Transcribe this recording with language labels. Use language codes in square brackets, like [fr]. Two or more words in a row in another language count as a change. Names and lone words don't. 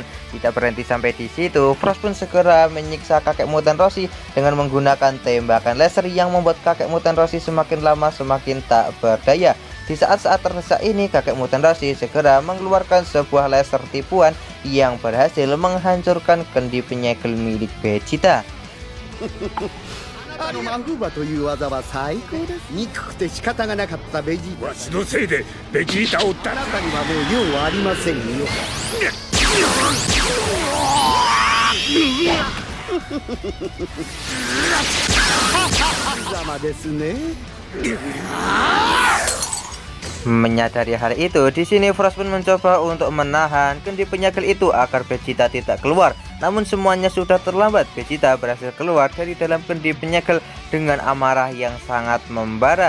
[id] Tidak berhenti sampai di situ, Frost pun segera menyiksa kakek mutan Roshi dengan menggunakan tembakan laser yang membuat kakek mutan Roshi semakin lama semakin tak berdaya. Di saat-saat terdesak ini, kakek mutan Roshi segera mengeluarkan sebuah laser tipuan yang berhasil menghancurkan kendi penyegel milik Vegeta. [ja] あのマフバという技は最高です。憎くて仕方がなかったベジータ。わしのせいでベジータをあなたにはもう用はありませんよ。ざまですね。 [id] Menyadari hal itu, di sini Frost pun mencoba untuk menahan kendi penyegel itu agar Vegeta tidak keluar. Namun semuanya sudah terlambat. Vegeta berhasil keluar dari dalam kendi penyegel dengan amarah yang sangat membara.